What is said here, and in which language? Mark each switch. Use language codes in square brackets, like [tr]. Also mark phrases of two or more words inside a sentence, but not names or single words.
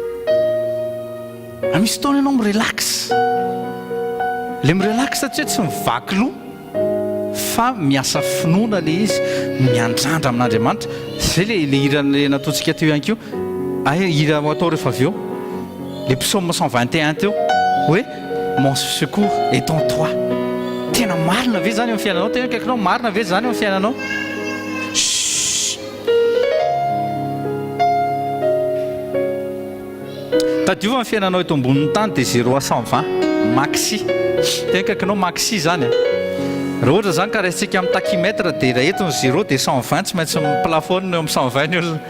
[mg] Misy fotoana ianao mirelax, le mirelax satria tsy mivaky loha fa miasa finoana le izy, miandrandra amin'Andriamanitra. Zay le hira le nataontsika teo ihany keo, hira atao rehefa avy eo le psaume 121 teo hoe [fr] mon secours est en toi. [mg] Tena marina ve zany eo amin'ny fiainanao? Tena kaikinao marina ve zany eo amin'ny fiainanao? Tadiova ny fiainanao eto ambonin'ny tany dia 0 à 120 maxi. Tena kaikinao maxi zany. Raha ohatra zany ka raisitsika amin'ny takimètre dia raha eto ny 0 dia 120 tsy maintsy plafone eo amin'ny 120 ny olona.